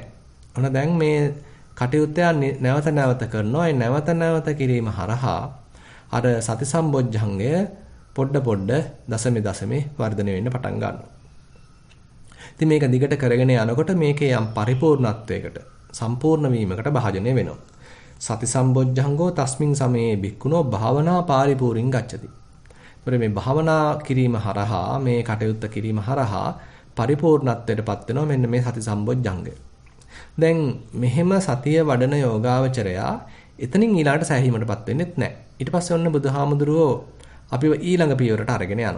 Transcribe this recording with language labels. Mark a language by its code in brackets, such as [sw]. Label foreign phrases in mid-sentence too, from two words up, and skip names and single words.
[si] ඔන්න දැන් මේ කටයුත්ත නැවත නැවත කරනවා. ඒ නැවත නැවත කිරීම හරහා අර සති සම්බොජ්ජංගය පොඩ දසමේ වර්ධනය වෙන්න පටන් ගන්නවා. ඉතින් මේක දිගට කරගෙන යනකොට මේකේ යම් පරිපූර්ණත්වයකට සම්පූර්ණ වීමකට භාජනය වෙනවා. [pi] සති සම්බොජ්ජංගෝ තස්මින් සමයේ භික්ඛුනෝ භාවනා පාරිපූර්ණං ගච්ඡති. [si] ඒතර මේ භාවනා කිරීම හරහා මේ කටයුත්ත කිරීම හරහා පරිපූර්ණත්වයටපත් වෙනවා මෙන්න මේ සති සම්බොජ්ජංගය. දැන් මෙහෙම සතිය වඩන යෝගාවචරයා එතනින් ඊළාට සෑහීමටපත් වෙන්නෙත් නැහැ. ඊට පස්සේ ඔන්න බුදුහාමුදුරුවෝ අපිව ඊළඟ පියවරට අරගෙන යනවා.